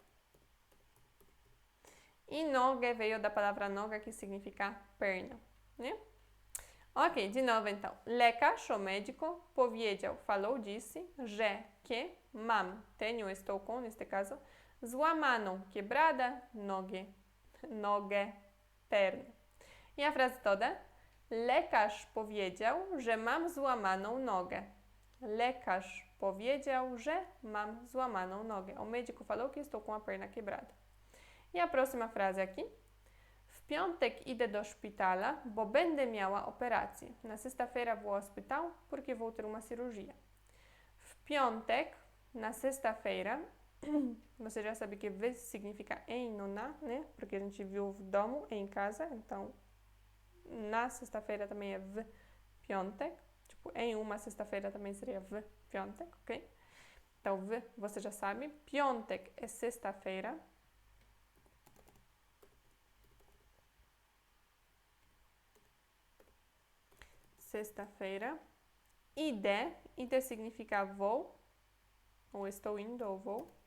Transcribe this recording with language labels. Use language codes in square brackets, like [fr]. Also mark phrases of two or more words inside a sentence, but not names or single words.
[pt] E noga veio da palavra noga, que significa perna, né? Ok, de novo então. Lekarz, o médico, powiedział, falou, disse, że, que, mam, tenho, estou com, neste caso, złamaną, quebrada, nogę, perna. E a frase toda. [pl] Lekarz powiedział, że mam złamaną nogę. Lekarz powiedział, że mam złamaną nogę. [pt] O médico falou que estou com a perna quebrada. E a próxima frase aqui. [pl] W piątek idę do szpitala, bo będę miała operację. [pt] Na sexta-feira vou ao hospital porque vou ter uma cirurgia. [pl] W piątek, [pt] na sexta-feira, você já sabe que v significa em, no na, né? Porque a gente viu [pl] w domu, [pt] em casa, então na sexta-feira também é [pl] w piątek. [pt] Tipo, em uma sexta-feira também seria [pl] w piątek, [pt] ok? Então, w, você já sabe. Piątek é sexta-feira. Sexta-feira. Ide significa vou, ou estou indo, ou vou.